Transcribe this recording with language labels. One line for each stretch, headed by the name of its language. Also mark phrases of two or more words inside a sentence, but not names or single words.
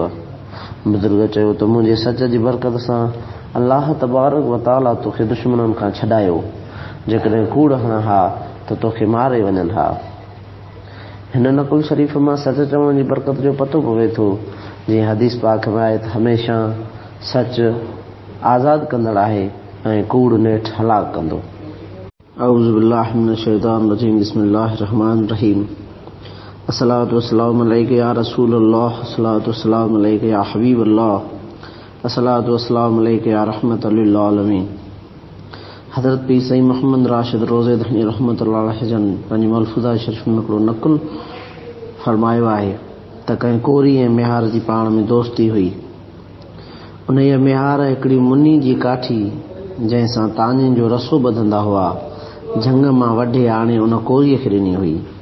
Sindhi: बुज़ुर्ग चयो त मुंहिंजे सच जी बरकत सां
Arabic: الله تبارك وتعالى
Sindhi: तोखे दुश्मननि खां छॾायो, जेकॾहिं कूड़ हणा हा त तोखे मारे वञनि हा। हिन नकुल शरीफ़ मां सच चवण जी बरकत जो पतो पवे थो। जीअं हदीस पाक में आहे त हमेशह सच आज़ाद कंदड़ आहे ऐं कूड़ नेठ हलाक कंदो।
Arabic: أعوذ بالله من الشيطان الرجيم بسم الله الرحمن الرحيم الصلاة والسلام عليك يا رسول الله الصلاة والسلام عليك يا حبيب الله الصلاة والسلام عليك يا رحمة للعالمين.
Sindhi: हज़रत पीर सईद मोहम्मद राशिद रोज़े धनी
Arabic: رحمة الله عليه
Sindhi: जन पंहिंजी मलफूज़ा शरीफ़ में हिकिड़ो नकुल फरमायो आहे त कंहिं कोरी ऐं मेहार जी पाण में दोस्ती हुई। उन मेहार हिकिड़ी मुनी जी काठी जंहिंसां तानियुनि जो रसो ॿधंदा हुआ झंग मां वढे आणे उन कोरीअ खे ॾिनी हुई।